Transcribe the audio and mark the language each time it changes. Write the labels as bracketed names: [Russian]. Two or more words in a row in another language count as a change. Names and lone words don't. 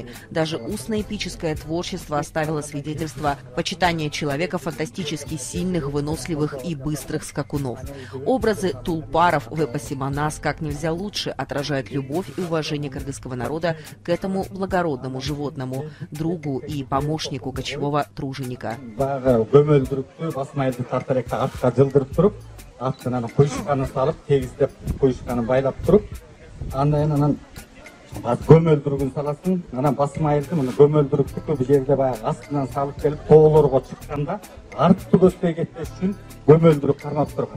[Russian] Даже устное эпическое творчество оставило свидетельство почитания человека фантастически сильных, выносливых и быстрых скакунов. Образы тулпаров в эпосе «Манас» как нельзя лучше отражают любовь и уважение кыргызского народа к этому благородному животному, другу и помощнику кочевого труженика. [Kyrgyz] Көмөлдүргүн саласың, анан басым айырды, муну көмөлдүрүктү көп жерде баягы астынан салып келип тоолорго чыкканда артты көзбөй кетпеш үчүн көмөлдүрүк кармап турган.